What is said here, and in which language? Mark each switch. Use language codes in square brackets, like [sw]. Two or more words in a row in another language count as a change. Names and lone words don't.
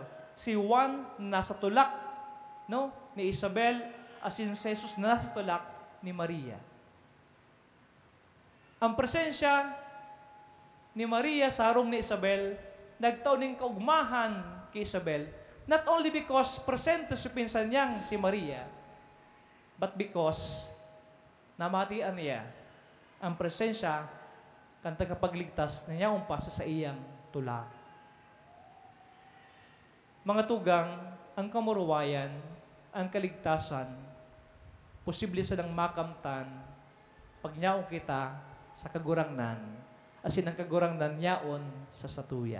[bik] Si Juan nasa tulak, ni Isabel, as in si Jesus nasa tulak ni Maria. Ang presensya ni Maria sa harong ni Isabel, nagtaon ng kaugmahan kay Isabel, [en] not only because [bik] presente sa pinsan niyang si Maria, [en] but because [bik] namatian niya ang presensya kan tagapagligtas na niya umpasa sa iyang tulak. Mga tugang, ang kamuruwayan, ang kaligtasan, posible sa nang makamtan pag niyaon kita sa kagurangnan, asin ang kagurangnan niyaon sa satuya.